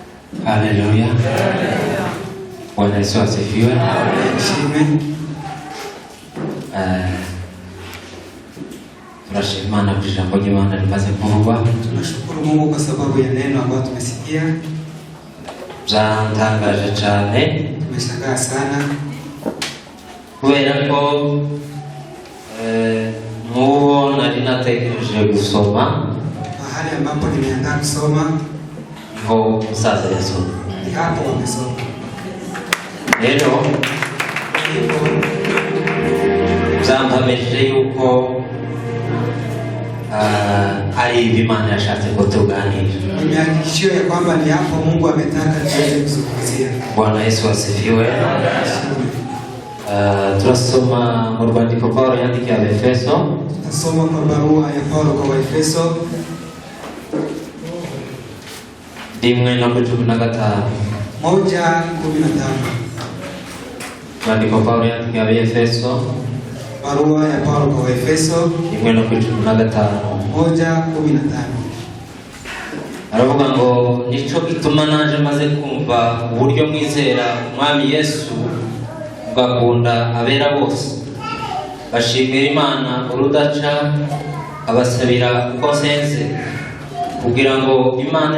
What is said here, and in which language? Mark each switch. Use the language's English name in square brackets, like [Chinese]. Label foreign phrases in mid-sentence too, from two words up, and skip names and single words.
[Swahili] Haleluya. Bwana Yesu asifiwe. Tunashukuru Imani kwa jambo jema [Kinyarwanda] limaze kuvugwa. [Swahili] Tunashukuru Mungu kwa sababu ya neno ambalo tumesikia. [Kinyarwanda] Byantangaje cyane. [Swahili] Tumeshangaa sana. [Kinyarwanda] Kubera ko mubo nari natekereje gusoma. [Swahili] Mahali ambapo nimeandaa kusoma [Kinyarwanda] Ngo musaza yasoma. [Swahili] ni hapo wamesoma. [Kinyarwanda] Rero byampamirije yuko ari Imana yashatse ko tuganira. [Swahili] Nimehakikishiwa ya kwamba ni hapo Mungu ametaka tuweze kuzungumzia. Bwana Yesu asifiwe. [Kinyarwanda] Turasoma mu rwandiko Paulo yandikiye Abaefeso. [Swahili] Tutasoma kwa barua ya Paulo kwa Waefeso 1:15. 1:15. [Kinyarwanda] Rwandiko Paulo yandikiye Abaefeso. [Swahili] Barua ya Paulo kwa Waefeso 1:15. 1:15. [Kinyarwanda] Aravuga ngo nico gituma naje maze kumva uburyo mwizera Umwami Yesu ugakunda abera bose, bashimira Imana urudaca, abasabira uko senze, kugira ngo Imana